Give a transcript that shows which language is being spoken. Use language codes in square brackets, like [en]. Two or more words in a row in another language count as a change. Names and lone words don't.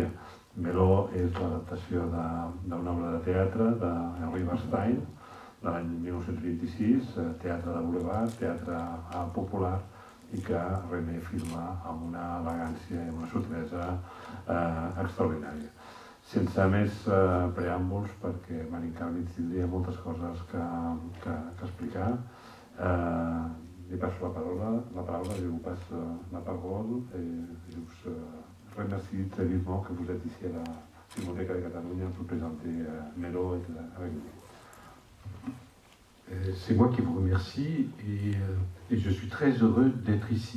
[ca] Meló és l'adaptació d'una obra de teatre d'Henri Bastien, de l'any 1926, teatre de boulevard, teatre popular, i que René filma amb una elegància i una sutilesa extraordinària. Sense més preàmbuls, perquè Marin Karmitz tindria moltes coses que explicar, li passo la paraula, [fr] je vous passe la parole et je vous remercie très vivement que vous êtes ici à la Filmothèque de Catalunya pour présenter Meló avec nous. C'est moi qui vous remercie et je suis très heureux d'être ici.